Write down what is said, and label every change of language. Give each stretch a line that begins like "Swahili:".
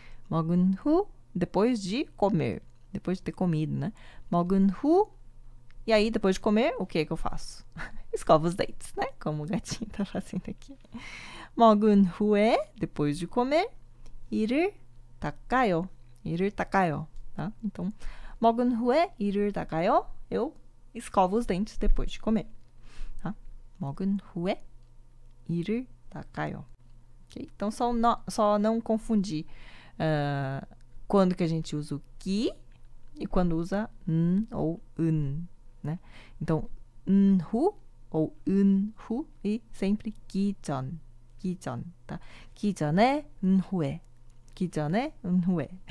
Korean: 먹은 후,
Portuguese: depois de comer, depois de ter comido, né?
Korean: 먹은 후,
Portuguese: e aí depois de comer, o que é que eu faço? Escovo os dentes, né? Como o gatinho tá fazendo aqui.
Korean: 먹은 후에,
Portuguese: depois de comer,
Korean: 이를 닦아요. 이를 닦아요,
Portuguese: tá? Então,
Korean: 먹은 후에 이를 닦아요,
Portuguese: eu escovo os dentes depois de comer, tá?
Korean: 먹은 후에 이를 닦아요. Okay?
Portuguese: Então, só não confundir quando que a gente usa o que e quando usa ou né? Então, hu ou hu e sempre 기전, tá?
Korean: 기전에 후에, 기전에 후에.